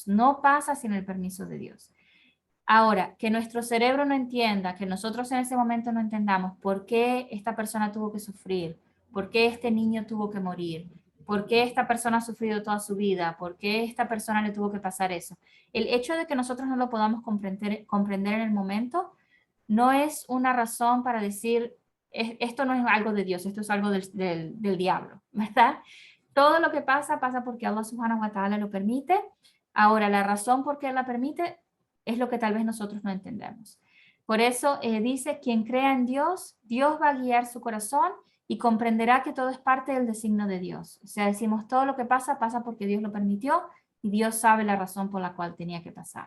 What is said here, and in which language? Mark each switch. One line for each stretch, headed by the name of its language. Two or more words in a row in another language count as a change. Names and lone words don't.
Spanish: No pasa sin el permiso de Dios. Ahora, que nuestro cerebro no entienda, que nosotros en ese momento no entendamos por qué esta persona tuvo que sufrir, por qué este niño tuvo que morir, por qué esta persona ha sufrido toda su vida, por qué esta persona le tuvo que pasar eso. El hecho de que nosotros no lo podamos comprender en el momento no es una razón para decir, esto no es algo de Dios, esto es algo del diablo, ¿verdad? Todo lo que pasa, pasa porque Allah
Arabic: سبحانه وتعالى
Spanish: lo permite. Ahora, la razón por qué Él la permite es lo que tal vez nosotros no entendemos. Por eso dice, quien crea en Dios, Dios va a guiar su corazón y comprenderá que todo es parte del designio de Dios. O sea, decimos, todo lo que pasa, pasa porque Dios lo permitió y Dios sabe la razón por la cual tenía que pasar.